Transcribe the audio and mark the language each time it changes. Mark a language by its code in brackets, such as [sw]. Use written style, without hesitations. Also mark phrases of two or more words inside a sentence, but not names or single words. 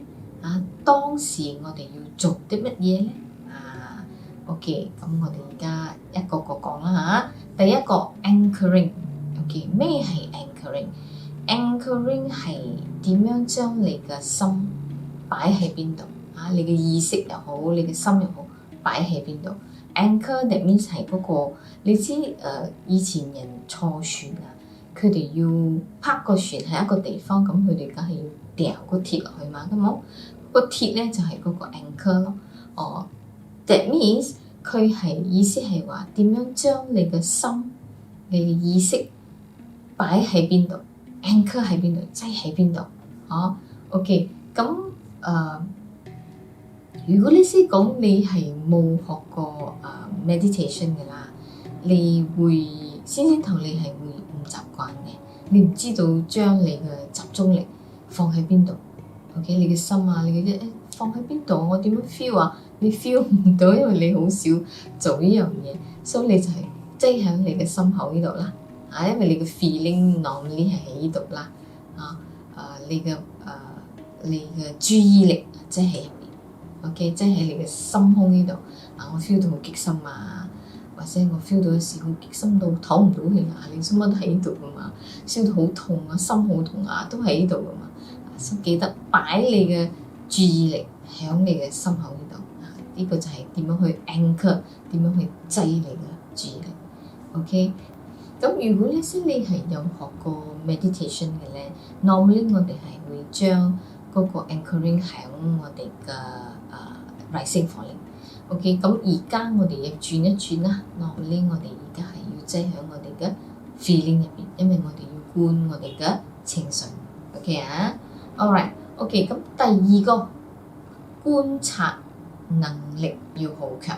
[yue] 當時我哋要做啲乜嘢咧？OK， 咁我哋而家一個個講啦嚇。第一個 anchoring。OK， 咩係 anchoring？anchoring 係點樣將你嘅心擺喺邊度？你嘅意識又好，你嘅心又好，擺喺邊度 ？ [en] anchor that means [yue] 係嗰個，你知以前人坐船佢哋要泊個船喺一個地方，咁佢哋梗係要掉個鐵落去嘛，咁冇個鐵咧就係嗰個 anchor 咯。 [en] That means [yue] 佢係意思係話點樣將你嘅心、你嘅意識擺喺邊度 ，anchor 喺邊度，擠喺邊度？OK， 咁如果你先講你係冇學過meditation 嘅啦，你會先頭你係會唔習慣嘅，你唔知道將你嘅集中力放喺邊度。OK， 你嘅心你嘅放喺邊度？我點樣 feel 你 feel 唔到，因為你好少做呢樣嘢，所以你就係擠喺你嘅心口呢度啦。因為你嘅 [en] feeling normally [yue] 係喺呢度啦。你嘅注意力即係入邊。OK， 即係喺你嘅心胸呢度。我 feel 到好激心或者我 feel 到有時好激心到唞唔到氣你心乜都喺呢度噶嘛，燒到好痛心好痛都喺呢度噶嘛。記得擺你嘅注意力喺你嘅心口呢度。呢個就係點樣去 anchor， 點樣去擠你嘅注意力。OK， 咁如果呢先你係有學過 meditation 嘅咧 ，normally 我哋係會將嗰個 anchoring 喺我哋嘅 [en] rising falling。OK， [yue] 咁而家我哋要轉一轉啦 ，normally 我哋而家係要擠喺我哋嘅 feeling 入邊，因為我哋要觀我哋嘅情緒。 [en] OK，alright，OK， [yue] 咁第二個觀察能力要好強